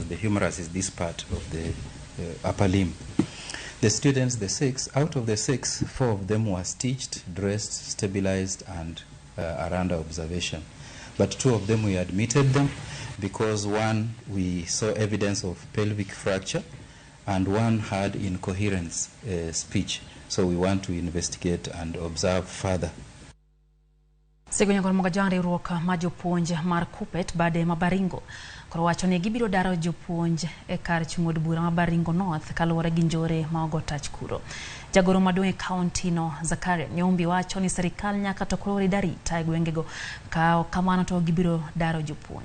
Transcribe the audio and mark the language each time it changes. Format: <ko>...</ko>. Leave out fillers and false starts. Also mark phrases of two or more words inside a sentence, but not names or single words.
<en>The humerus is this part of the upper limb. The students, the 6, out of the 6, 4 of them were stitched, dressed, stabilized, and are under observation. But 2 of them, we admitted them because 1, we saw evidence of pelvic fracture, and 1 had incoherence speech. So we want to investigate and observe further.</en> <luo>Segunya kwa mga riwruok ma jopuonj mar Kupet bade Mabaringo koro wacho ni gibiro daro jopuonj e kar chung'od bura Mabaringo North kaluwore gi njore ma ogo tach kuro. Jagoro maduong' e kaunti no Zakaria Nyombi wacho ni serikal nyaka to koro darita e gwengego ka kamano to gibiro daro jopuonj.</luo>